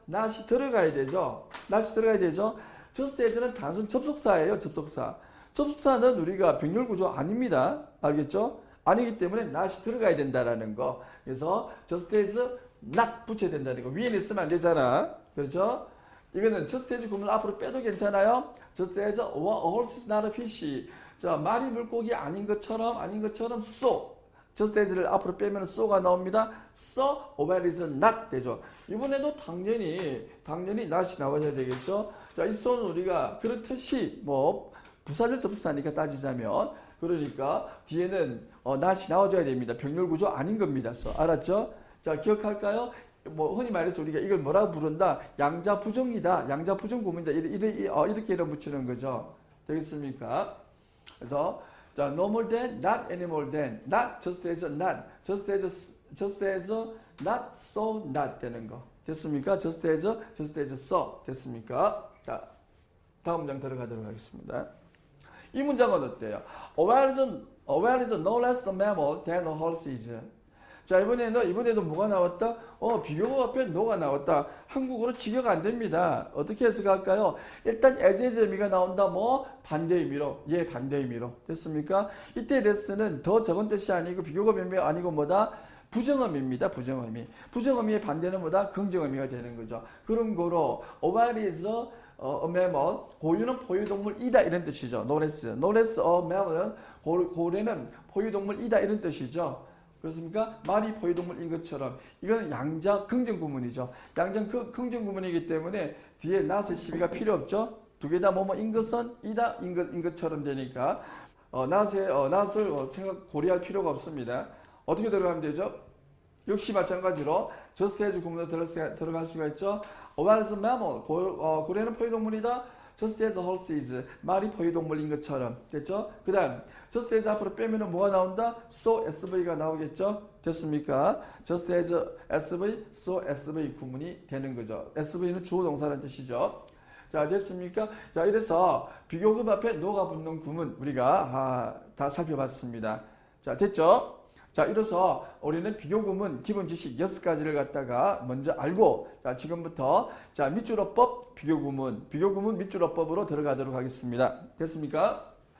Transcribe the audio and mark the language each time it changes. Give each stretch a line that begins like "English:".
Korean: not이 들어가야 되죠. not이 들어가야 되죠. just as는 단순 접속사예요. 접속사. 접속사는 우리가 병렬 구조 아닙니다. 알겠죠? 아니기 때문에 not이 들어가야 된다라는 거. 그래서 just as not 붙여야 된다는 거. 위에는 쓰면 안 되잖아. 그렇죠? 이거는 just as 구문 앞으로 빼도 괜찮아요.
English: just as a horse is not a fish.
Korean: 자, 말이 물고기 아닌 것처럼 so. just as를 앞으로 빼면 so가 나옵니다.
English: so a whale is not 되죠.
Korean: 이번에도 당연히 not이 나와야 되겠죠. 자, 이 so는 우리가 그렇듯이 뭐 부사절 접속사니까 따지자면 그러니까 뒤에는 not이 나와줘야 됩니다. 병렬 구조 아닌 겁니다. so. 알았죠? 자, 기억할까요? 뭐 흔히 말해서 우리가 이걸 뭐라고 부른다? 양자 부정이다. 양자 부정 구문이다. 이렇게 이름 붙이는 거죠. 되겠습니까? 그래서 자,
English: no more than, not any more than, not just as not, just as not so not
Korean: 되는 거. 됐습니까?
English: just as so
Korean: 됐습니까? 자, 다음 문장 들어가도록 하겠습니다. 이 문장은 어때요?
English: A whale is no less a mammal than a horse is.
Korean: 자, 이번에도 뭐가 나왔다? 비교급 앞에 no가 나왔다. 한국어로 직역 안 됩니다. 어떻게 해석할까요? 일단 as 의미가 나온다. 뭐? 반대 의미로. 예, 반대 의미로. 됐습니까? 이때 레스는 더 적은 뜻이 아니고 비교급 의미가 아니고 뭐다? 부정의미입니다. 부정의미. 부정의미의 반대는 뭐다? 긍정의미가 되는 거죠. 그런 거로
English: a whale is a mammal.
Korean: 고유는 포유동물이다 이런 뜻이죠. no less a mammal은 고래는 포유동물이다 이런 뜻이죠. 그렇습니까? 말이 포유동물인 것처럼 이건 양자 긍정 구문이죠. 양자 긍정 구문이기 때문에 뒤에 not의 시비가 필요 없죠. 두 개 다 뭐뭐인 것은 이다 인 것처럼 되니까 not을 고려할 필요가 없습니다. 어떻게 들어가면 되죠? 역시 마찬가지로 just as 구문으로 들어갈 수가 있죠.
English: A whale is a mammal.
Korean: 고래는 포유동물이다.
English: just as a horse is.
Korean: 말이 포유동물인 것처럼. 됐죠? 그 다음 just as 앞으로 빼면 뭐가 나온다? so sv가 나오겠죠? 됐습니까?
English: just as sv, so sv
Korean: 구문이 되는 거죠. sv는 주어 동사라는 뜻이죠. 자, 됐습니까? 자, 이래서 비교급 앞에 no가 붙는 구문 우리가 다 살펴봤습니다. 자, 됐죠? 자, 이래서 우리는 비교구문 기본 지식 6가지를 갖다가 먼저 알고 자, 지금부터 자, 밑줄어법 비교구문 밑줄어법으로 들어가도록 하겠습니다. 됐습니까?